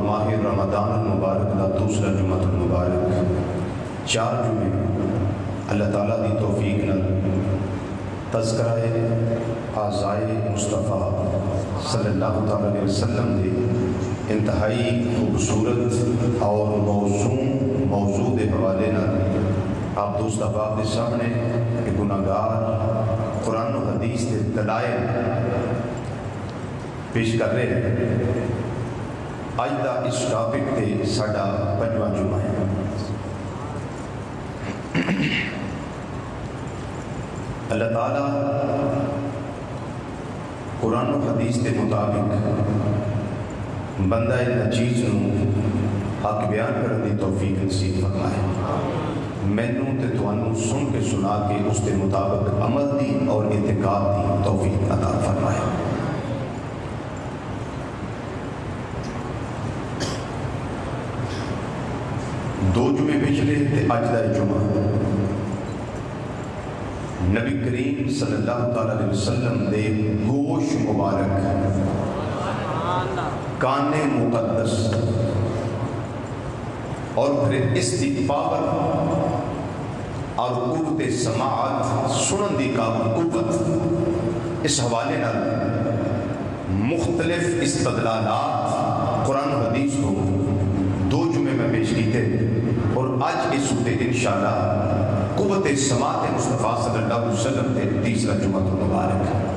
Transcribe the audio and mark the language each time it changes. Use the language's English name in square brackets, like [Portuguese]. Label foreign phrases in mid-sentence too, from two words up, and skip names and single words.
[Urdu] ماہ رمضان المبارک کا دوسرا جمعہ المبارک 4 جمعے اللہ تعالیٰ کی توفیق نال تذکرہ اعضائے مصطفیٰ [Arabic] صلی اللہ تعالیٰ علیہ وسلم [Urdu] کے انتہائی خوبصورت اور موضوع کے حوالے نال آپ دوست احباب کے سامنے کہ گناہگار قرآن و حدیث کے دلائل پیش کر رہے ہیں۔ [Punjabi] اج دا اس ٹاپک تے ساڈا 5واں جمعہ ہے۔ [Urdu] اللہ تعالیٰ قرآن و حدیث کے مطابق بندہ نچیز نو حق بیان کرنے کی توفیق نصیب فرمائے۔ [Punjabi] مینوں تے تانوں سن کے سنا کے اس کے مطابق عمل دی اور اعتقاد دی توفیق عطا فرمائے۔ دو جمعے پچھلے تے اج دا جمعہ نبی کریم [Arabic] صلی اللہ تعالی علیہ وسلم [Punjabi] دے گوش مبارک، [Urdu] کان مقدس اور پھر اس کی پاور اور قوت سماعت [Punjabi] سنن دی قوت، [Urdu] اس حوالے نال مختلف استدلالات قرآن و حدیث کو 2 جمعے میں پیش کیتے اور آج اس ہفتے انشاءاللہ قوت سماعت مصطفیٰ [Arabic] صلی اللہ علیہ وسلم [Urdu] کے تیسرا جمعہ مبارک۔